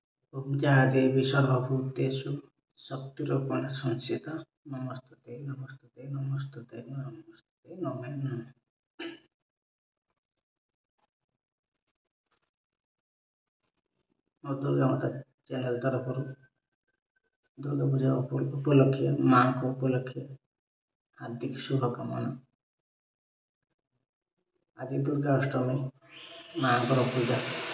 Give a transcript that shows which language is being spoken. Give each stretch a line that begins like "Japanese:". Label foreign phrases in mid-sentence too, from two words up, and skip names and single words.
Sanskrit: ओम या देवी सर्वभूतेषु शक्तिरूपेण संस्थिता नमस्तुते नमस्तुते नमस्तुते नमस्तुते नमः नमः।
Odia: ମୋ ଦୁର୍ଗା ମାତା ଚ୍ୟାନେଲ୍ ତରଫରୁ ଦୁର୍ଗା ପୂଜା ଉପଲକ୍ଷେ ମାଙ୍କ ଉପଲକ୍ଷେ ହାର୍ଦ୍ଦିକ ଶୁଭକାମନା। ଆଜି ଦୁର୍ଗା ଅଷ୍ଟମୀ ମାଙ୍କର ପୂଜା।